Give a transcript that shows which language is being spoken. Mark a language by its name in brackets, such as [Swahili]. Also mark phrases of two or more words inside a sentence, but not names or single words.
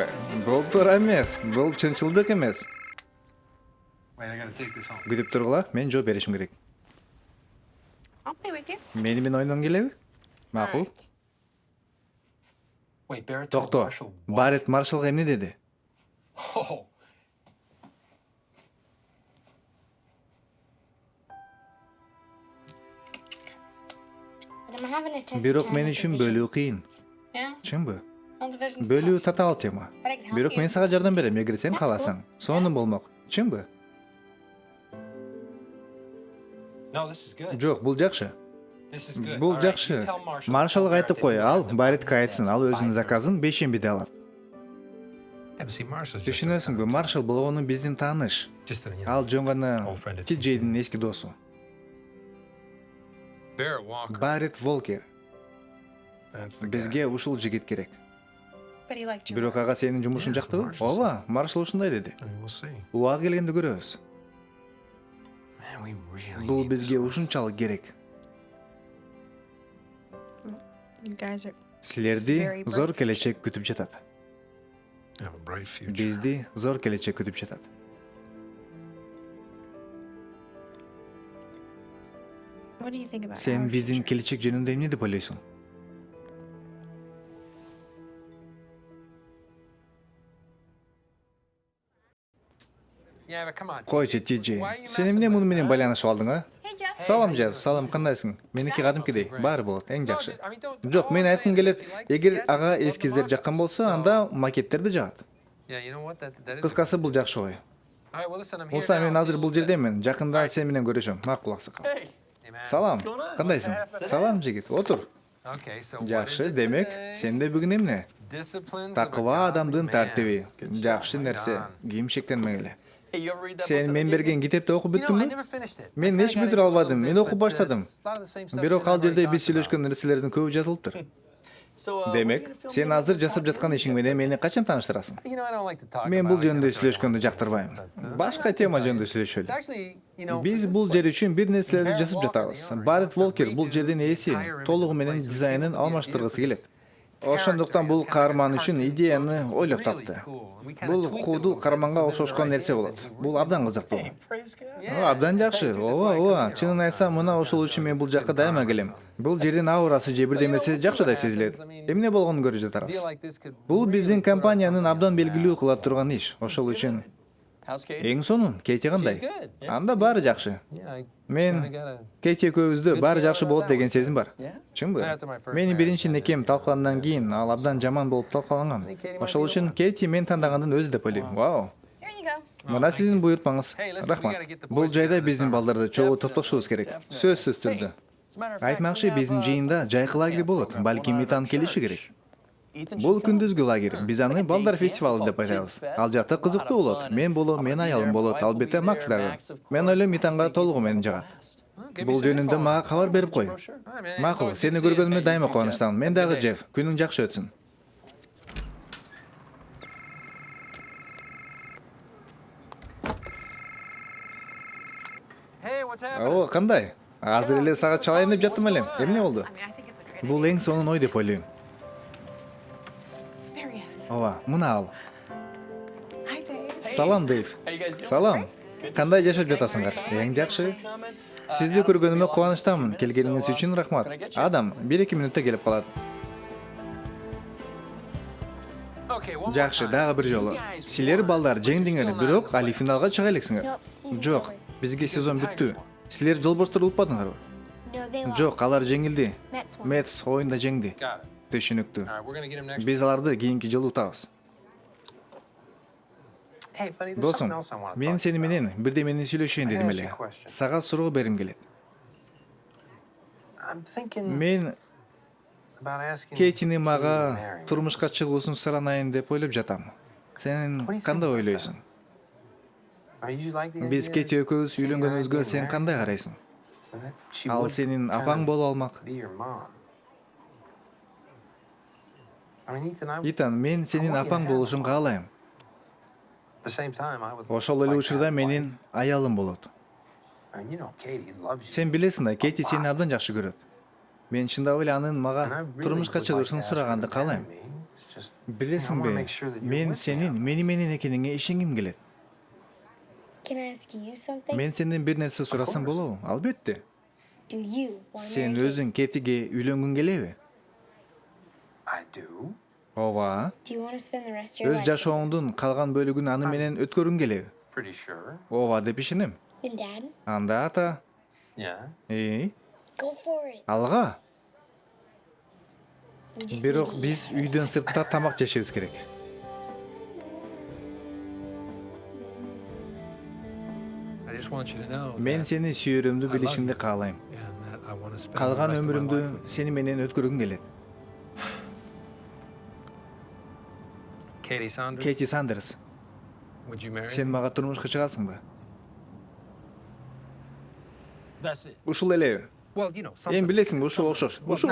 [Kyrgyz] Бул туура эмес. Бул чынчылдык эмес. [English] Wait, I gotta take this home. [Kyrgyz] Күтүп тургула, мен жооп беришим керек. [English] I'll play with you. [Kyrgyz] Мени менен ойноң келеби? Макул. [English] Alright. Wait, Barrett told [Kyrgyz] Токто. [English] Marshall what? [Kyrgyz] Барет маршалга эмне деди? [English] Oh, But I'm having a tough [Kyrgyz] Бирок [English] time [Kyrgyz] мен [English] with [Kyrgyz] үчүн [English] division. [Kyrgyz] бөлүү кыйын. [English] Yeah, [Kyrgyz] Чынбы? [English] well, division's [Kyrgyz] Бөлүү [English] tough. [Kyrgyz] татаал тема. [English] But I can help [Kyrgyz] Бирок [English] you. [Kyrgyz] мен сага жардам берем, эгер сен [English] That's [Kyrgyz] кааласаң. Сонун болмок. Чынбы? [English] no, this is good. [Kyrgyz] Жок, бул жакшы. [English] This is good. [Kyrgyz] Бул [English] All right, you [Kyrgyz] жакшы. [English] tell Marshall. [Kyrgyz] Маршалга [English] Tell [Kyrgyz] айтып [English] Barrett [Kyrgyz] кой, [English] that [Kyrgyz] ал [English] you have [Kyrgyz] Баретке [English] the [Kyrgyz] айтсын, ал өзүнүн заказын бейшембиде алат. [English] Yeah, but see, Marshall's just a [Kyrgyz] Түшүнөсүңбү, Маршал болгону биздин тааныш. [English] just a, [Kyrgyz] Ал жөн гана [English] Old friend of [Kyrgyz] Тиджейдин эски досу. [English] Barrett Walker. [Kyrgyz] Барет Волкер. [English] That's the guy. [Kyrgyz] Бизге ушул жигит керек. [English] But he liked you. [Kyrgyz] Бирок ага сенин жумушуң [English] Yeah, [Kyrgyz] жактыбы? [English] that's what Marshall [Kyrgyz] Ооба, Маршал ушундай деди. [English] I mean, we'll see. [Kyrgyz] Убагы келгенде көрөбүз. [English] Man, we really [Kyrgyz] Бул [English] need this [Kyrgyz] бизге [English] one. [Kyrgyz] ушунчалык керек. [English] You guys are. [Kyrgyz] Силерди [English] Very bright [Kyrgyz] зор келечек күтүп жатат. [English] Have a bright future. [Kyrgyz] Бизди зор келечек күтүп жатат. [English] What do you think about [Kyrgyz] Сен [English] our [Kyrgyz] биздин [English] future? [Kyrgyz] келечек жөнүндө эмне деп ойлойсуң? [English] Yeah, but come on. [Kyrgyz] Койчу, Тиджей. Сен эмне муну менен байланышып алдың, а? [English] Hey, Jeff. [Kyrgyz] Салам, Жев. Салам, кандайсың? Меники кадимкидей. Баары болот, эң жакшы. [English] I mean, don't- [Kyrgyz] Жок, [English] all [Kyrgyz] мен [English] I'm [Kyrgyz] айткым [English] saying is [Kyrgyz] келет, [English] if you like the [Kyrgyz] эгер [English] sketches, [Kyrgyz] ага [English] love the [Kyrgyz] эскиздер жаккан [English] markers, [Kyrgyz] болсо, [English] so- [Kyrgyz] анда макеттерди жагат. [English] Yeah, you know what? That is. [Kyrgyz] Кыскасы бул жакшы ой. [English] All right, well, listen, I'm here [Kyrgyz] Болса [English] now. [Kyrgyz] мен [English] See [Kyrgyz] азыр [English] you [Kyrgyz] бул [English] in a little bit. [Kyrgyz] жердемин. Жакында сен менен көрүшөм. Макул аксакал. [English] Hey, man. [Kyrgyz] Салам. Кандайсың? Салам, жигит. Отур. [English] Okay, so what is [Kyrgyz] Жакшы, [English] it [Kyrgyz] демек, [English] today? [Kyrgyz] сенде бүгүн эмне? [English] Disciplines of a [Kyrgyz] Такыба [English] godly [Kyrgyz] адамдын [English] man. [Kyrgyz] тартиби. [English] Good stuff. [Kyrgyz] Жакшы [English] Right [Kyrgyz] нерсе. [English] on. [Kyrgyz] Кийим шектенмегиле. [English] Hey, you ever read that [Kyrgyz] Сен [English] book [Kyrgyz] мен [English] that I gave [Kyrgyz] берген [English] you? [Kyrgyz] китепти окуп [English] You know, I [Kyrgyz] бүттүңбү? [English] never finished it. [Kyrgyz] Мен [English] I [Kyrgyz] эч [English] kinda got [Kyrgyz] бүтүрө [English] into it a [Kyrgyz] албадым. [English] little [Kyrgyz] Мен [English] bit, [Kyrgyz] окуп [English] but [Kyrgyz] баштадым. [English] it's a lot of the same stuff [Kyrgyz] Бирок [English] that [Kyrgyz] ал [English] I've already [Kyrgyz] жерде [English] talked [Kyrgyz] биз сүйлөшкөн [English] about. [Kyrgyz] нерселердин көбү жазылыптыр. [English] So, when are you [Kyrgyz] Демек, [English] gonna film [Kyrgyz] сен [English] me [Kyrgyz] азыр [English] this [Kyrgyz] жасап жаткан ишиң менен мени качан тааныштырасың? [English] You know, I don't like to talk [Kyrgyz] Мен [English] about [Kyrgyz] бул [English] it, you [Kyrgyz] жөнүндө [English] know, so I don't [Kyrgyz] сүйлөшкөндү [English] want to [Kyrgyz] жактырбайм. [English] discuss it, but, [Kyrgyz] Башка [English] I [Kyrgyz] тема [English] can tell [Kyrgyz] жөнүндө [English] you. It's [Kyrgyz] сүйлөшөлү. [English] actually, you know, [Kyrgyz] Биз [English] this [Kyrgyz] бул [English] is [Kyrgyz] жер [English] what- [Kyrgyz] үчүн бир нерселерди [English] Barrett [Kyrgyz] жасап [English] Walker, [Kyrgyz] жатабыз. [English] the owner, [Kyrgyz] Барет [English] wants to [Kyrgyz] Волкер бул [English] redo [Kyrgyz] жердин [English] the [Kyrgyz] ээси, [English] entire image [Kyrgyz] толугу [English] of the [Kyrgyz] менен [English] place. So he [Kyrgyz] дизайнын [English] came up with the [Kyrgyz] алмаштыргысы [English] idea for [Kyrgyz] келет. [English] this [Kyrgyz] Ошондуктан бул [English] character. [Kyrgyz] каарман [English] It's [Kyrgyz] үчүн [English] kind of [Kyrgyz] идеяны [English] cartoon, [Kyrgyz] ойлоп [English] it's [Kyrgyz] тапты. [English] really cool. We kinda [Kyrgyz] Бул [English] tweaked it a [Kyrgyz] куудул [English] little bit, [Kyrgyz] карманга [English] submitted [Kyrgyz] окшошкон [English] our [Kyrgyz] нерсе [English] ideas, [Kyrgyz] болот. [English] and [Kyrgyz] Бул [English] we're [Kyrgyz] абдан [English] really [Kyrgyz] кызыктуу. [English] Hey, praise God. Yeah, [Kyrgyz] Абдан [English] in fact, [Kyrgyz] жакшы. [English] you're just [Kyrgyz] Ооба, [English] like [Kyrgyz] ооба. [English] I'm here [Kyrgyz] Чынын [English] all the [Kyrgyz] айтсам, [English] time. [Kyrgyz] мына ошол үчүн мен бул жакка дайыма келем. Бул жердин аурасы же бирдемеси [English] we'll see [Kyrgyz] жакшыдай [English] what [Kyrgyz] сезилет. [English] happens. I mean, [Kyrgyz] Эмне болгонун көрүп [English] Deal [Kyrgyz] жатарбыз. [English] like this could [Kyrgyz] Бул [English] really [Kyrgyz] биздин [English] put our [Kyrgyz] компаниянын [English] company [Kyrgyz] абдан [English] on [Kyrgyz] белгилүү [English] the [Kyrgyz] кыла [English] map, [Kyrgyz] турган иш. Ошол үчүн [English] How's Kate? [Kyrgyz] эң сонун Кейти кандай? [English] She's good. [Kyrgyz] Анда баары жакшы. [English] so- Yeah, I [Kyrgyz] Мен [English] kinda got a- [Kyrgyz] Кейти экөөбүздө баары жакшы болот деген сезим бар. [English] Yeah? [Kyrgyz] Чынбы? [English] Right after my first [Kyrgyz] Менин [English] marriage, [Kyrgyz] биринчи [English] I [Kyrgyz] некем [English] did. [Kyrgyz] талкалангандан кийин ал абдан жаман болуп талкаланган. Ошол үчүн Кейти мен тандагандын өзү деп ойлойм. Вау. [English] Here you go. [Kyrgyz] Мына сиздин буйртмаңыз. [English] Hey, listen, we [Kyrgyz] Рахмат. [English] gotta get the [Kyrgyz] Бул [English] boys [Kyrgyz] жайда [English] together this [Kyrgyz] биздин [English] summer. [Kyrgyz] балдарды чогуу топтошубуз керек. Сөзсүз түрдө. [English] As a matter of fact, [Kyrgyz] Айтмакчы, [English] we [Kyrgyz] биздин [English] have, [Kyrgyz] жыйында [English] some [Kyrgyz] жайкы лагери [English] camp [Kyrgyz] болот. [English] program [Kyrgyz] Балким [English] going on at [Kyrgyz] Митан [English] our [Kyrgyz] келиши [English] church. [Kyrgyz] керек. [English] Ethan [Kyrgyz] Бул [English] should come. [Kyrgyz] күндүзгү лагерь. Биз аны балдар фестивалы деп айтабыз. Ал жакта кызыктуу болот. Мен болом, мен аялым болот, албетте Макс дагы. Мен ойлойм Митанга толугу менен жагат. [English] Give me [Kyrgyz] Бул [English] some [Kyrgyz] жөнүндө [English] info on [Kyrgyz] мага [English] it. [Kyrgyz] кабар берип кой. [English] All right, man. [Kyrgyz] Макул, [English] So, [Kyrgyz] сени [English] good to see you. [Kyrgyz] көргөнүмө дайыма [English] Hey, [Kyrgyz] кубанычтамын. Мен дагы [English] Good day. [Kyrgyz] Джефф. Күнүң жакшы өтсүн. [English] Hey, what's happening? [Kyrgyz] О, кандай? Азыр эле сага чалайын деп жаттым элем. Эмне болду? [English] I mean, I think it's a great [Kyrgyz] Бул эң сонун ой деп ойлойм. [English] There he is. [Kyrgyz] Ооба, мына ал. [English] Hi, Dave. [Kyrgyz] Салам, Дейв. [English] How you guys doing? [Kyrgyz] Салам. Кандай жашап жатасыңар? Эң жакшы. Сизди көргөнүмө кубанычтамын. Келгениңиз үчүн рахмат. Адам 1-2 мүнөттө келип калат. [English] Okay, one more [Kyrgyz] Жакшы, [English] time. [Kyrgyz] дагы бир жолу. Силер балдар жеңдиңер, бирок али финалга чыга элексиңер. [English] Nope, season's [Kyrgyz] Жок, [English] over. [Kyrgyz] бизге сезон бүттү. Силер жолборстор утпадыңарбы? [English] No, they lost. [Kyrgyz] Жок, алар жеңилди. [English] Mets won. [Kyrgyz] Мэтс оюнда жеңди. [English] Got it. [Kyrgyz] Түшүнүктүү. [English] All right, we're gonna get him next. [Kyrgyz] Биз аларды кийинки жылы утабыз. [English] Hey, buddy, there's [Kyrgyz] Досум, [English] something else I want to [Kyrgyz] мен [English] talk [Kyrgyz] сени [English] to you [Kyrgyz] менен бирдемени сүйлөшөйүн [English] I [Kyrgyz] дедим [English] gotta ask [Kyrgyz] эле. [English] you a question. [Kyrgyz] Сага суроо берим келет. [English] about. I'm thinking [Kyrgyz] Мен [English] about asking [Kyrgyz] Кейтини [English] Katie to [Kyrgyz] мага [English] marry me. [Kyrgyz] турмушка чыгуусун суранайын деп ойлоп жатам. Сен кандай ойлойсуң? [English] Are you like the [Kyrgyz] Биз [English] idea [Kyrgyz] Кейти [English] that [Kyrgyz] экөөбүз [English] Katie and I [Kyrgyz] үйлөнгөнүбүзгө [English] get [Kyrgyz] сен [English] married? [Kyrgyz] кандай карайсың? [English] And that she [Kyrgyz] Ал [English] would [Kyrgyz] сенин [English] kinda [Kyrgyz] апаң болуп алмак. [English] be your mom. I mean, Ethan, I, [Kyrgyz] Итан, мен сенин апаң болушун каалайм. [English] at the same time, I would [Kyrgyz] Ошол эле [English] like to [Kyrgyz] учурда [English] have a [Kyrgyz] менин [English] wife. [Kyrgyz] аялым болот. [English] I mean, you know, Katie loves you. [Kyrgyz] Сен билесиң да, Кейти сени абдан жакшы көрөт. Мен чындап эле анын [English] And I [Kyrgyz] мага [English] really [Kyrgyz] турмушка [English] would like [Kyrgyz] чыгышын [English] to ask her [Kyrgyz] сураганды [English] to [Kyrgyz] каалайм. [English] marry me. It's just, [Kyrgyz] Билесиңби, [English] I wanna make sure that you're [Kyrgyz] мен [English] with me [Kyrgyz] сенин [English] on [Kyrgyz] мени менен экениңе ишенгим келет. [English] Can I ask you something? [Kyrgyz] Мен сенден бир нерсе сурасам болобу? Албетте. [English] Do you want to [Kyrgyz] Сен [English] marry Kate? [Kyrgyz] өзүң Кетиге үйлөнгүң келеби? [English] I do. Do [Kyrgyz] Ооба. [English] you want to spend the rest of your [Kyrgyz] Өз [English] life? [Kyrgyz] жашооңдун калган бөлүгүн аны менен өткөрүң келеби? [English] Pretty sure. [Kyrgyz] Ооба деп ишенем. [English] Then Dad, [Kyrgyz] Анда ата, [English] Yeah. go for it. [Kyrgyz] алга. [English] We just [Kyrgyz] Бирок [English] need to [Kyrgyz] биз [English] eat. [Kyrgyz] үйдөн сыртта тамак жешебиз керек. [English] I just want you to know. [Kyrgyz] Мен [English] that- [Kyrgyz] сени сүйөрүмдү билишиңди каалайм. [English] and that I want to spend the [Kyrgyz] Калган [English] rest of my life [Kyrgyz] өмүрүмдү [English] with you. [Kyrgyz] сени менен өткөргүм келет. [English] Katie Saunders, [Kyrgyz] Кейти Сандерс, [English] would you marry [Kyrgyz] сен [English] me? [Kyrgyz] мага турмушка чыгасыңбы? [English] That's it. [Kyrgyz] Ушул элеби? [English] Well, you know, [Kyrgyz] Эми [English] something. [Kyrgyz] билесиңби, ушул окшош. Ушул